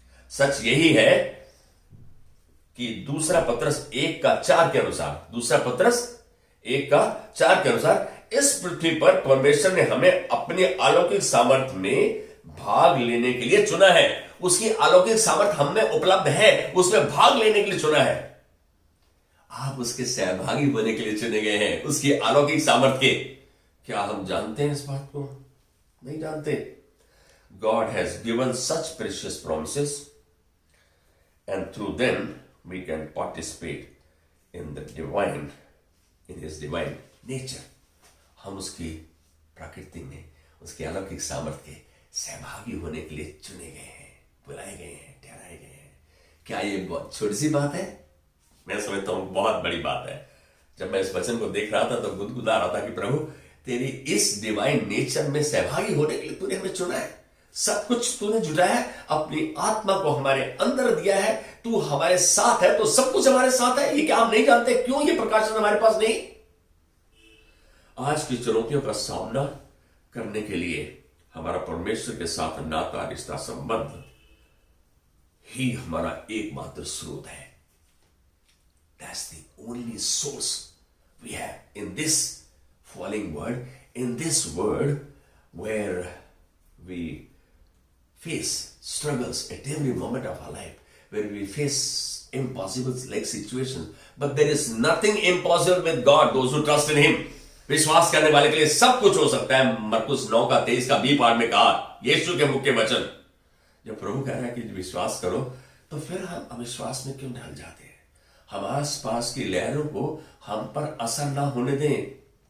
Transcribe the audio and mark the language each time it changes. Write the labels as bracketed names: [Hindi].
[Hindi] सच यही है कि दूसरा पतरस 1:4 के अनुसार, दूसरा पतरस 1:4 के अनुसार, इस पृथ्वी पर परमेश्वर ने हमें अपनी अलौकिक सामर्थ्य में भाग लेने के लिए चुना है। उसकी अलौकिक सामर्थ्य हम में उपलब्ध है, उसमें भाग लेने के लिए चुना है। आप उसके सहभागी होने के लिए चुने गए हैं, उसकी अलौकिक सामर्थ्य के। क्या हम जानते हैं इस बात को? नहीं जानते। [English] God has given such precious promises, and through them we can participate in the divine, in His divine nature. [Hindi] हम उसकी प्रकृति में, उसकी अलौकिक सामर्थ्य के सहभागी होने के लिए चुने गए हैं, बुलाए गए हैं, ठहराए गए हैं। क्या ये बहुत छोटी सी बात है? मैं समझता हूं बहुत बड़ी बात है। जब मैं इस वचन को देख रहा था तो गुदगुदा रहा था कि प्रभु, तेरी इस डिवाइन नेचर में सहभागी होने के लिए तूने हमें चुना है। सब कुछ तूने जुटाया है, अपनी आत्मा को हमारे अंदर दिया है, तू हमारे साथ है, तो सब कुछ हमारे साथ है। ये क्या हम नहीं जानते? क्यों ये प्रकाशन हमारे पास नहीं? आज की चुनौतियों का सामना करने के लिए हमारा परमेश्वर के साथ नाता, रिश्ता, संबंध ही हमारा एकमात्र स्रोत है। [English] That's the only source we have in this falling world, in this world where we face struggles at every moment of our life, where we face impossible like situations, but there is nothing impossible with God, those who trust in Him. [Hindi] विश्वास करने वाले के लिए सब कुछ हो सकता है। मरकुस 9:23 में कहा, यीशु के मुख्य वचन। जब प्रभु कह रहा है कि विश्वास करो, तो फिर हम अविश्वास में क्यों ढल जाते हैं? हम आस पास की लहरों को हम पर असर ना होने दें।